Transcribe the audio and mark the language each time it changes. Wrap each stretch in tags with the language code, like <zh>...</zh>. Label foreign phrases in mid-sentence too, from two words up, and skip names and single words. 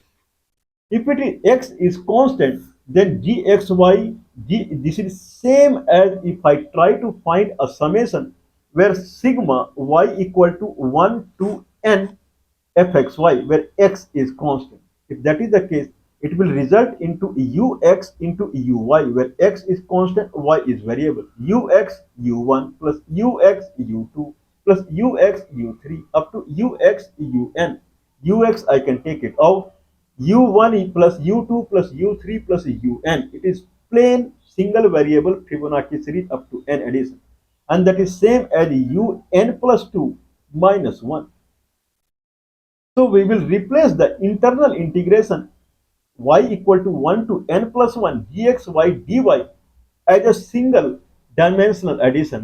<en>If it is x is constant, then gxy, this is same as if I try to find a summation where sigma y equal to 1 to n fxy, where x is constant. If that is the case, it will result into ux into uy, where x is constant, y is variable. Ux u1 plus ux u2 plus ux u3 up to ux un. Ux I can take it out. U1 plus U2 plus U3 plus UN. It is plain single variable Fibonacci series up to n addition. And that is same as UN plus 2 minus 1. So we will replace the internal integration y equal to 1 to n plus 1 gxy dy as a single dimensional addition.</en>